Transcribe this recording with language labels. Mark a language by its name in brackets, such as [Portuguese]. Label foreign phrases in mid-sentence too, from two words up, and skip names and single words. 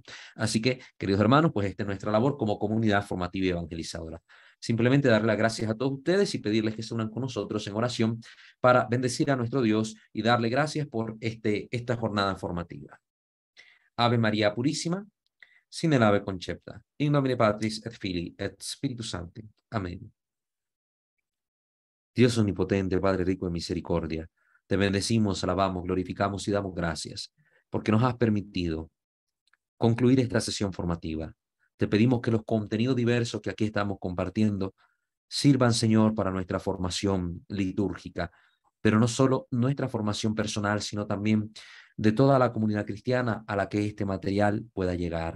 [Spanish] Así que, queridos hermanos, pues esta es nuestra labor como comunidad formativa y evangelizadora. Simplemente darle las gracias a todos ustedes y pedirles que se unan con nosotros en oración para bendecir a nuestro Dios y darle gracias por esta jornada formativa. Ave María Purísima, sin el ave concepta, [Latin] in nomine Patris et Filii et Spiritus Sancti. [Spanish] Amén. Dios omnipotente, Padre rico en misericordia, te bendecimos, alabamos, glorificamos y damos gracias, porque nos has permitido concluir esta sesión formativa. Te pedimos que los contenidos diversos que aquí estamos compartiendo sirvan, Señor, para nuestra formación litúrgica, pero no solo nuestra formación personal, sino también de toda la comunidad cristiana a la que este material pueda llegar.